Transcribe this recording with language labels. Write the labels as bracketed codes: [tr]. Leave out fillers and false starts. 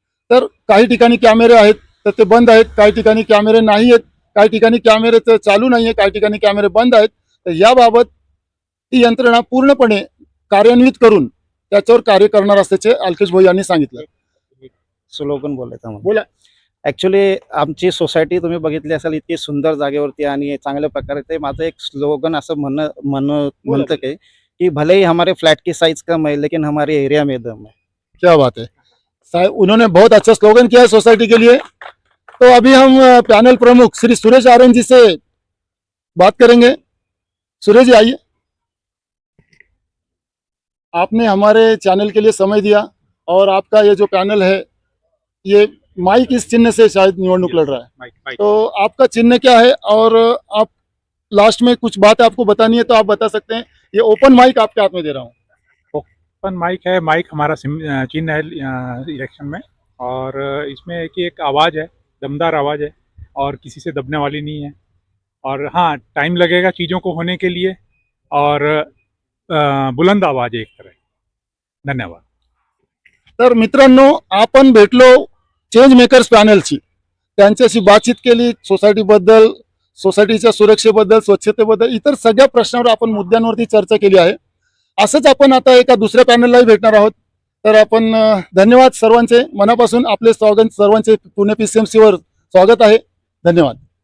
[mr] तर काही ठिकाणी कॅमेरे आहेत तर ते बंद आहेत, काही ठिकाणी कॅमेरे नाही आहेत, काही ठिकाणी कॅमेरे तर चालू नाही आहे, काही ठिकाणी कॅमेरे बंद आहेत. तर याबाबत ती यंत्रणा पूर्णपणे कार्यान्वित करून त्याच्यावर कार्य करणार असल्याचे अल्केश भोई यांनी सांगितलं. स्लोगन बोलायचं मला. बोला. ॲक्च्युली आमची सोसायटी तुम्ही बघितली असेल इतकी सुंदर जागेवरती आणि चांगल्या प्रकारे. ते माझं एक स्लोगन असं म्हणतं कि [hi] भले ही हमारे फ्लैट की साइज कम है लेकिन हमारे एरिया में दम है. क्या बात है साहब, उन्होंने बहुत अच्छा स्लोगन किया है सोसाइटी के लिए. तो अभी हम पैनल प्रमुख श्री सुरेश आर्यन जी से बात करेंगे. सुरेश जी आइए. आपने हमारे चैनल के लिए समय दिया और आपका ये जो पैनल है ये माइक इस चिन्ह से शायद निवडणूक लड़ रहा है, माइक तो आपका चिन्ह क्या है और आप लास्ट में कुछ बात आपको बतानी है तो आप बता सकते हैं। ये ओपन माइक आपके हाथ में दे रहा हूँ। ओपन माइक है, माइक हमारा चिन्ह है इलेक्शन में, और इसमें एक आवाज़ है, दमदार आवाज़ है और किसी से दबने वाली नहीं है। और हाँ, टाइम लगेगा चीज़ों को होने के लिए, और बुलंद आवाज़ है एक तरह। धन्यवाद। [mr] तर मित्रांनो, आपण भेटलो चेंज मेकर्स पॅनलची, त्यांच्याशी बातचीत केली सोसायटीबद्दल, सोसायटीच्या सुरक्षेबद्दल, स्वच्छतेबद्दल, इतर सगळ्या प्रश्नावर आपण मुद्द्यांवरती चर्चा केली आहे। असंच आपण आता एका दुसऱ्या पॅनललाही भेटणार आहोत। तर आपण धन्यवाद सर्वांचे, मनापासून आपले स्वागत, सर्वांचे पुणे PCMC वर स्वागत आहे। धन्यवाद।